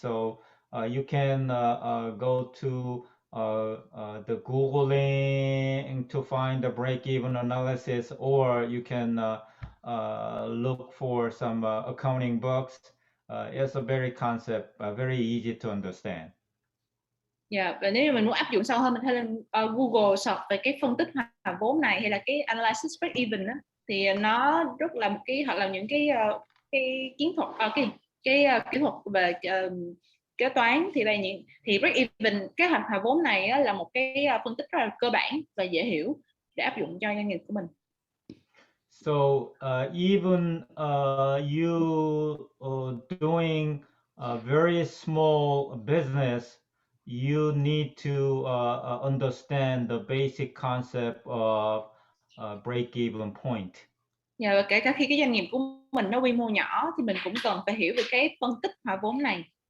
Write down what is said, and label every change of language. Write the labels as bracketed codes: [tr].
[en] So you can go to the Googling to find the break-even analysis, or you can look for some accounting books. It's a very concept, very easy to understand. [vi] Dạ, và nếu như mình muốn áp dụng sâu hơn, mình có thể lên Google search về cái phân tích hòa vốn này hay là cái [en] analysis break even [vi] đó, thì nó rất là một cái, hoặc là những cái chiến thuật kỹ thuật về kế toán, thì thì break even, kế hoạch hòa vốn này là một cái phân tích rất là cơ bản và dễ hiểu để áp dụng cho doanh nghiệp của mình. [en] So even you doing a very small business, you need to understand the basic concept of break-even point. [vi] Dạ, và kể cả khi cái doanh nghiệp của mình nó quy mô nhỏ thì mình cũng cần phải hiểu về cái phân tích hòa vốn này.